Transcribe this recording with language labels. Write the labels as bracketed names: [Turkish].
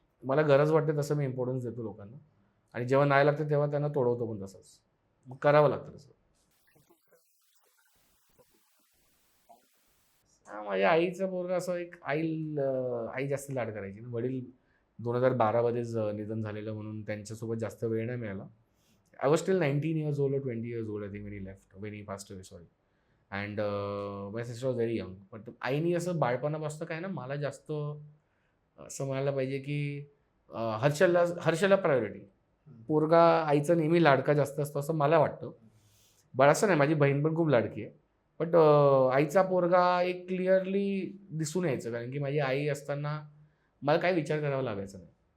[Marathi] मला गरज वाटते तसं मी इम्पॉर्टन्स देतो लोकांना. आणि जेव्हा नाही लागतं तेव्हा त्यांना तोडवतो पण तसंच. मग करावं लागतं तसं. माझ्या आईचं पोरगं असं एक आई जास्त लाड करायची. वडील 2012 मध्येच निधन झालेलं म्हणून त्यांच्यासोबत जास्त वेळ नाही मिळाला. [English] I was still 19 years old or 20 years old, I think, when he left, when he passed away, sorry. And my sister was very young. [Marathi] पण आईनी असं बाळपणापासून काय ना मला जास्त असं म्हणायला पाहिजे की हर्षला प्रायोरिटी. पोरगा आईचा नेहमी लाडका जास्त असतो असं मला वाटतं. बट असं नाही, माझी बहीण पण खूप लाडकी आहे. बट आईचा पोरगा एक क्लिअरली दिसून यायचं कारण की माझी आई असताना मला काही विचार करावा लागायचा नाही.